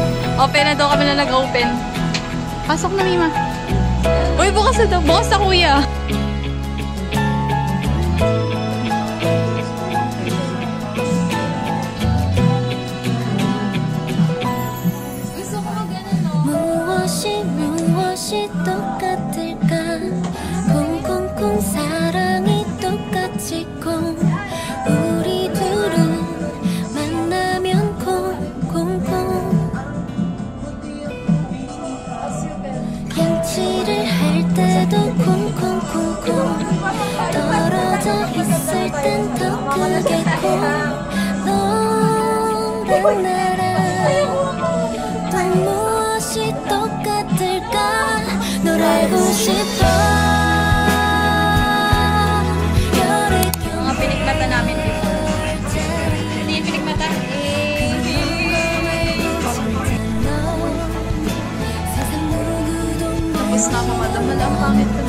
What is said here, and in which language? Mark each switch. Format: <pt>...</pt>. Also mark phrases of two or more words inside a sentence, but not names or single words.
<tl>Open na daw kami na nag-open. Pasok na, Mima. Uy, bukas na daw. Bukas na, kuya. Gusto ko mag-ano, no?</tl> <ko>무엇이 똑같을까 콩콩콩 사랑이 똑같이 콩 우리 둘은 만나면 콩콩콩 양치를 할 때도 콩콩콩콩 떨어져 있을 땐 더 크게 콩 너랑 나랑 또 무엇이 똑같을까 널 알고 싶어</ko> <tl>Mga pinikmata namin before. Hindi yung pinikmata? Tapos na ako, madam. Ang pangit ko na.</tl>